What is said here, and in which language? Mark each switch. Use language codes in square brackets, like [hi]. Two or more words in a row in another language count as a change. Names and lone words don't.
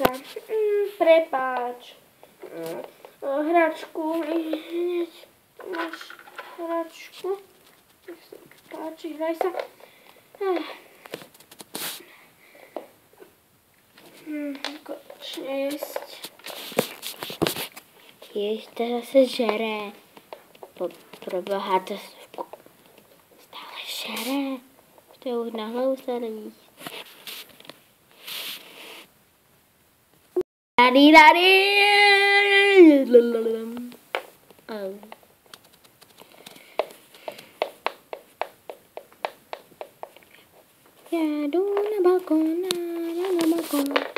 [sk] Prepáč. Hračku. Hneď máš hračku. Nech sa páči, hraj sa. Konečne jesť. [cs] Jež to zase žere. Proboha, to stále žere. To je už na hlavu sa nevíš. Já jdu na balkón, na balkón.